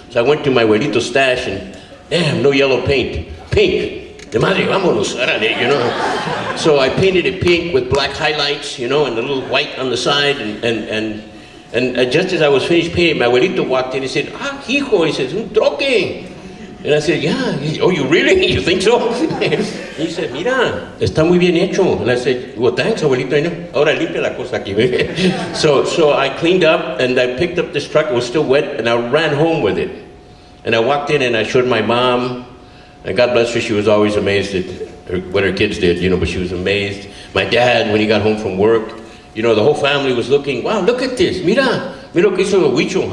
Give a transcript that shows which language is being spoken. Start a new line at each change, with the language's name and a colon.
English: So I went to my abuelito's stash, and damn, no yellow paint. Pink.
Spanish: De madre, vámonos, árale,
English: you know. So I painted it pink with black highlights, you know, and a little white on the side, and just as I was finished painting, my abuelito walked in and said,
Spanish: ah, hijo,
English: he says,
Spanish: un troque.
English: And I said, yeah. He said, oh, you really? You think so? He said,
Spanish: mira, está muy bien hecho.
English: And I said, well, thanks, abuelito.
Spanish: Ahora limpia la cosa aquí.
English: So I cleaned up, and I picked up this truck. It was still wet, and I ran home with it. And I walked in, and I showed my mom, and God bless her, she was always amazed at what her kids did, you know, but she was amazed. My dad, when he got home from work, you know, the whole family was looking, wow, look at this,
Spanish: mira que hizo Huicho.